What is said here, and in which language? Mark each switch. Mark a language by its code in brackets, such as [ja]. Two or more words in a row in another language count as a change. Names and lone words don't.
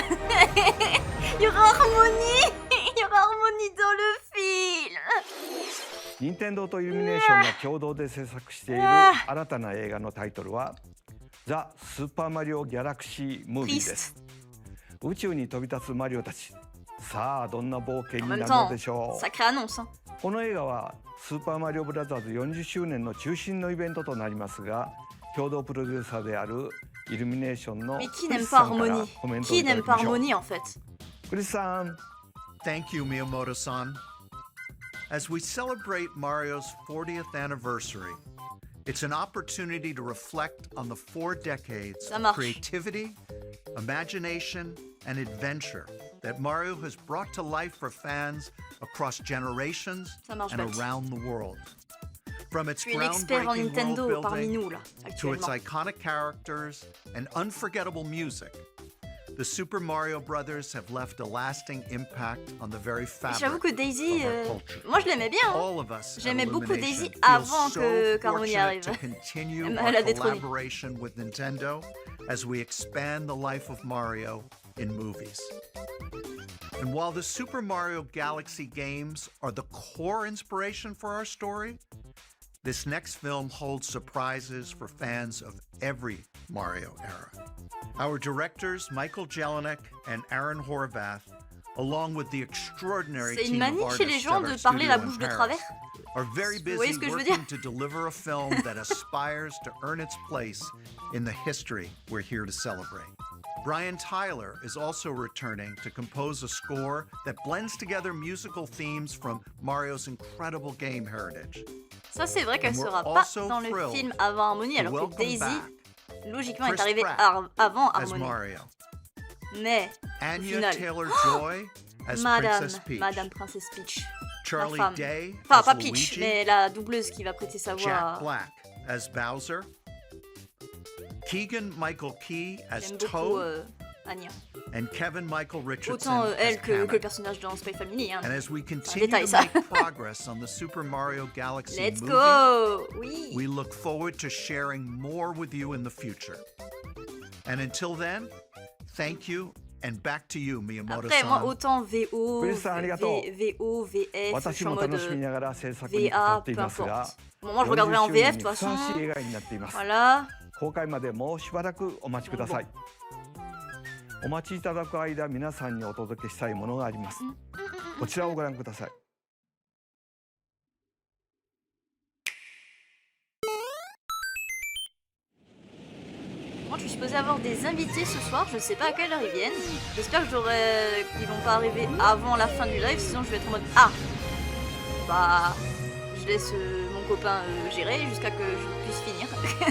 [fr] Il y aura harmonie! Il y aura harmonie dans le film! [ja] 任天堂とイルミネーションが共同で制作しているうわ新たな映画のタイトルはザ・スーパーマリオ・ギャラクシー・ムービーです。宇宙に飛び立つマリオたち。さあどんな冒険 [fr] En [ja] に [fr] même [ja] なる [fr] temps, [ja] のでしょう。 [fr] sacrée annonce. Hein. [ja] この映画はスーパーマリオブラザーズ40周年の中心のイベントとなりますが、共同プロデューサーであるイルミネーションの [fr] Mais [ja] ク [fr] qui [ja] リ [fr] n'aime [ja] ス [fr] pas [ja] さんから [fr] harmonie? [ja] コメントを [fr] Qui [ja] いただ [fr] n'aime [ja] き [fr] pas [ja] ましょう。 [fr] harmonie en fait? [ja] クリスさん。 [en] Thank you, Miyamoto-san. As we celebrate Mario's 40th anniversary, it's an opportunity to reflect on the 4 decades [fr] Ça [en] of [fr] marche. [en] creativity, imagination, and adventure that Mario has brought to life for fans across generations [fr] Ça marche, [en] and [fr] Balti. [en] around the world. From its [fr] Tu es l'expert en [en] groundbreaking [fr] Nintendo [en] world [fr] parmi [en] building [fr] nous là, [en] to its [fr] actuellement. [en] iconic characters and unforgettable music, the Super Mario Brothers have left a lasting impact on the very fabric [fr] J'avoue que Daisy, [en] of our culture. [fr] moi je l'aimais bien. Hein. [en] All of us at [fr] J'aimais beaucoup [en] Illumination [fr] Daisy [en] feel [fr] avant [en] so [fr] qu'Harmonie [en] fortunate [fr] arrive. [en] to continue [fr] Elle [en] our [fr] a détrôné. [en] collaboration with Nintendo as we expand the life of Mario in movies. And while the Super Mario Galaxy games are the core inspiration for our story, this next film holds surprises for fans of every Mario era. Our directors, Michael Jelinek and Aaron Horvath, along with the extraordinary [fr] C'est une [en] team of [fr] manie chez les [en] artists [fr] gens [en] at our [fr] de parler la [en] studio in [fr] bouche de [en] Paris, [fr] travers. [en] are very [fr] Vous voyez [en] busy [fr] ce que je veux [en] working [fr] dire? [en] to deliver a film that aspires to earn its place in the history we're here to celebrate. Brian Tyler is also returning to compose a score that blends together musical themes from Mario's incredible game heritage. [fr] Ça c'est vrai qu'elle [en] And we're [fr] sera pas [en] also [fr] dans le [en] thrilled [fr] film avant Harmonie, [en] to [fr] alors que [en] welcome [fr] Daisy, [en] back [fr] logiquement, est [en] Chris [fr] arrivée [en] Pratt [fr] avant [en] as [fr] Harmonie. [en] Mario, [fr] Mais, [en] Anya [fr] final. [en] Taylor-Joy as Princess Peach, [fr] Madame Princesse Peach. [en] Charlie [fr] femme. [en] Day [fr] Enfin, [en] as [fr] pas Peach, [en] Luigi, [fr] mais la doubleuse qui va prêter sa voix [en] Jack [fr] à... [en] Black as Bowser, Keegan-Michael Key as [fr] J'aime beaucoup [en] Toad, [fr] Anya. [en] and Kevin Michael Richardson [fr] Autant [en] as [fr] elle que le [en] Kamek. [fr] personnage dans Spy Family. Hein. [en] And as we continue [fr] détail, [en] to [fr] ça. [en] make progress on the Super Mario Galaxy Let's movie, [fr] go! Oui! [en] we look forward to sharing more with you in the future. And until then, thank you, and back to you, [fr] Après, moi, [en] Miyamoto-san. [fr] autant VO, [ja] クリスさん、ありがとう. [fr] VO, VF, je [ja] 私 [fr] suis en [ja] も [fr] mode [ja] 楽しみながら制作にかか [fr] VA, [ja] ってい [fr] peu [ja] ますが [fr] importe. Bon, moi, je regarderai en [ja] 40 周 [fr] VF, [ja] 年 [fr] de [ja] に [fr] toute [ja] ふさわ [fr] façon. [ja] しい映画になっています。 [fr] Voilà. [ja] 公開までもうしばらくお待ちください。お待ちいただく間、皆さんにお届けしたいものがあります。こちらをご覧ください。 [fr] Moi, je suis supposée avoir des invités ce soir. Je sais pas à quelle heure ils viennent. J'espère que qu'ils vont pas arriver avant la fin du live. Sinon, je vais être en mode ah. Bah, je laisse mon copain gérer jusqu'à que je puisse finir.